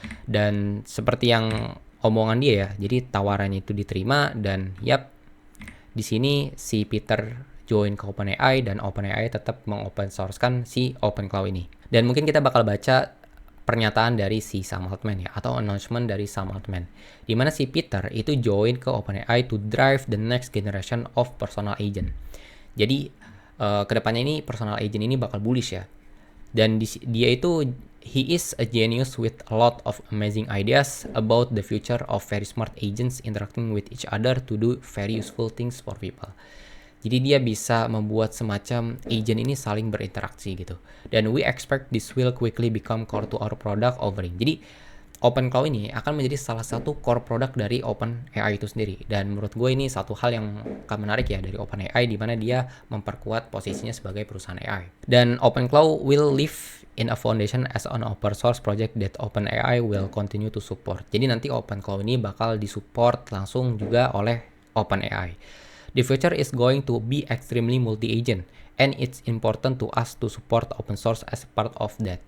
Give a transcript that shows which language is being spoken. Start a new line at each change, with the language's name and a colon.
Indonesian: Dan seperti yang omongan dia ya, jadi tawarannya itu diterima, dan di sini si Peter join ke OpenAI, dan OpenAI tetap mengopen source-kan si OpenClaw ini. Dan mungkin kita bakal baca pernyataan dari si Sam Altman ya, atau announcement dari Sam Altman, di mana si Peter itu join ke OpenAI
English: to drive the next generation of personal agent.
Indonesian: Jadi kedepannya ini personal agent ini bakal bullish ya. Dan dia itu
English: he is a genius with a lot of amazing ideas about the future of very smart agents interacting with each other to do very useful things for people.
Indonesian: Jadi dia bisa membuat semacam agent ini saling berinteraksi gitu.
English: Dan we expect this will quickly become core to our product offering.
Indonesian: Jadi OpenClaw ini akan menjadi salah satu core product dari OpenAI itu sendiri. Dan menurut gue ini satu hal yang akan menarik ya dari OpenAI, di mana dia memperkuat posisinya sebagai perusahaan AI.
English: Dan OpenClaw will live in a foundation as an open source project that OpenAI will continue to support.
Indonesian: Jadi nanti OpenClaw ini bakal disupport langsung juga oleh OpenAI.
English: The future is going to be extremely multi-agent, and it's important to us to support open source as part of that.